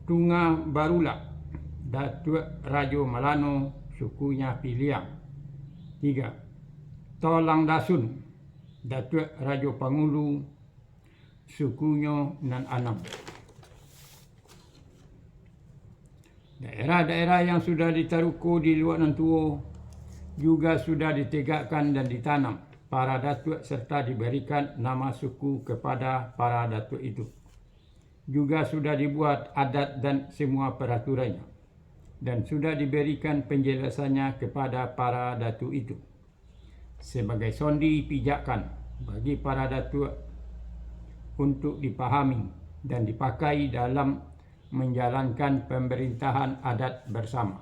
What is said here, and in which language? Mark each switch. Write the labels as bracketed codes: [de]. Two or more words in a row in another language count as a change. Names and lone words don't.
[id] Tunga Barulak, Datuk Raja Malano, sukunya Piliang. 3. Tolang Dasun, Datuk Raja Pangulu, sukunya Nan Anam. Daerah-daerah yang sudah ditaruko di luar Nan Tuo juga sudah ditegakkan dan ditanam para datuk serta diberikan nama suku kepada para datuk itu. Juga sudah dibuat adat dan semua peraturannya, dan sudah diberikan penjelasannya kepada para datuk itu sebagai sondi pijakan bagi para datuk untuk dipahami dan dipakai dalam menjalankan pemerintahan adat bersama.